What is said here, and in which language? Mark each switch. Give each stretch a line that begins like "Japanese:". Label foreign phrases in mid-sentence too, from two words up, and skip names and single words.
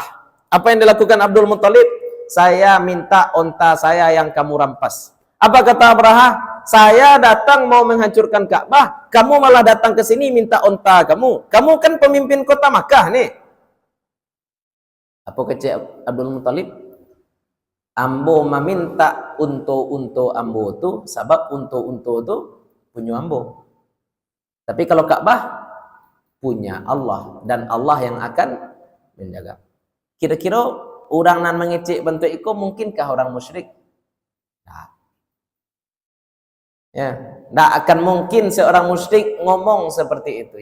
Indonesian: Apa yang dilakukan Abdul Muttalib? Saya minta onta saya yang kamu rampas. Apa kata Abrahah? Saya datang mau menghancurkan Ka'bah, kamu malah datang ke sini minta onta kamu. Kamu kan pemimpin kota Makkah nih. Apa kecil Abdul Muttalib?
Minangkabau: Ambo meminta unto ambo tu, sebab unto tu punya ambo.
Indonesian: Tapi kalau Ka'bah punya Allah dan Allah yang akan menjaga.
Minangkabau: Kira-kira orang nan mengecek bentuk itu mungkinkah orang musyrik?
Indonesian: Nah. Ya, tidak akan mungkin seorang musyrik ngomong seperti itu.